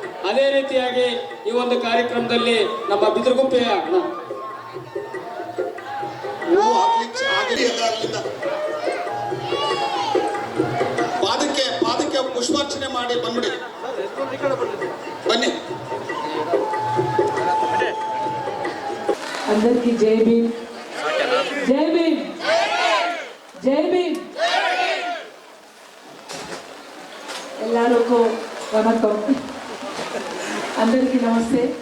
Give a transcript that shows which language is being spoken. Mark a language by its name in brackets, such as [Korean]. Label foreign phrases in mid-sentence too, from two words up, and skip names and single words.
[Kannada] ಅದೇ ರೀತಿಯಾಗಿ ಈ ಒಂದು ಕಾರ್ಯಕ್ರಮದಲ್ಲಿ ನಮ್ಮ ಬಿದಿರುಗುಪ್ಪೆಯ ಪಾದಕ್ಕೆ ಪುಷ್ಪಾರ್ಚನೆ ಮಾಡಿ ಬಂದ್ಬಿಡಿ. ಬನ್ನಿ. [Telugu] అందరికీ జై భీమ్, జై భీమ్, జై భీమ్. [Kannada] ಎಲ್ಲರಿಗೂ వణకం. [Telugu] అందరికీ నమస్తే.